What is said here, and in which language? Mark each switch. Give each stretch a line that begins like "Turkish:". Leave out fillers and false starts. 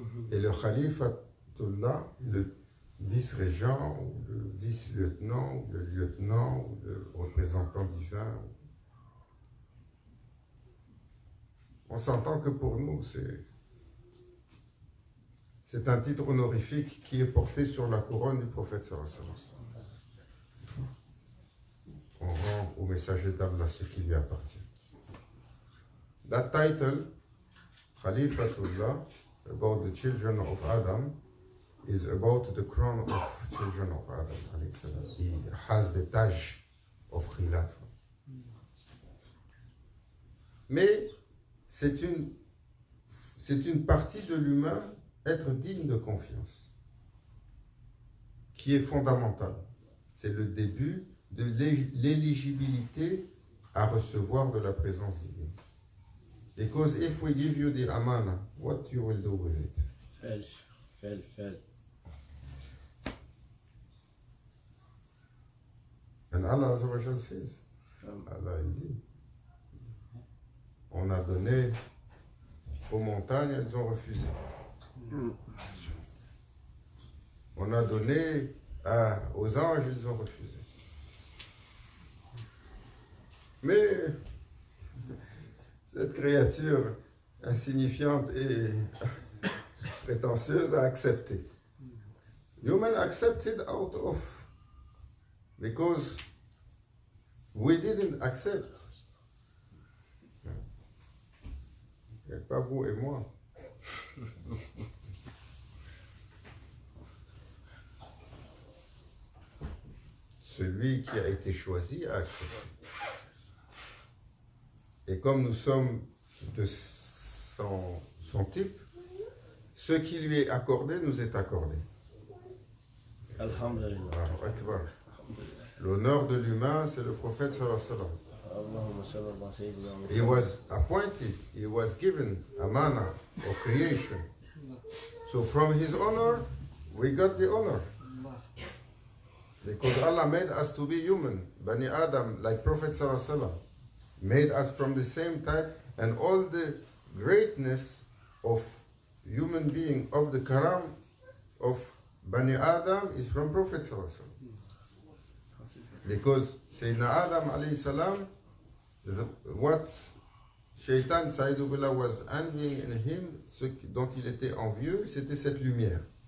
French: Et le khalifatullah, le vice-régent, ou le vice-lieutenant, ou le lieutenant, ou le représentant divin, on s'entend que pour nous, c'est un titre honorifique qui est porté sur la couronne du prophète sallallahu alayhi wa sallam. On rend au messager d'Allah ce qui lui appartient.
English: That title, Khalifatullah, about the children of Adam, is about the crown of children of Adam alayhi salam. He has the taj of Khilafa.
French: Mais c'est une partie de l'humain, être digne de confiance, qui est fondamental. C'est le début de l'éligibilité à recevoir de la présence divine.
English: Because if we give you the amana, what you will do with it? Fail. And Allah Azza wa Jal says,
French: Allah il dit, on a donné aux montagnes, elles ont refusé. On a donné aux anges, ils ont refusé. Mais cette créature insignifiante et prétentieuse a accepté.
English: Human accepted out of, because we didn't accept.
French: Et pas vous et moi. Celui qui a été choisi a accepté. Et comme nous sommes de son type, ce qui lui est accordé nous est accordé.
Arabic: Alhamdulillah.
French: L'honneur de l'humain, c'est le prophète sallallahu alayhi wa sallam.
Arabic: Allahumma salli ala sayyidina Muhammad.
English: He was appointed, he was given a manner of creation. So from his honor, we got the honor. Because Allah made us to be human. Bani Adam, like Prophet sallallahu alaihi wasallam, made us from the same type, and all the greatness of human being, of the karam of Bani Adam is from Prophet sallallahu alaihi wasallam. Because Sayyidina Adam alayhi salam, what Shaitan Saïdoubillah was envying in him,
French: ce dont il était envieux, c'était cette lumière.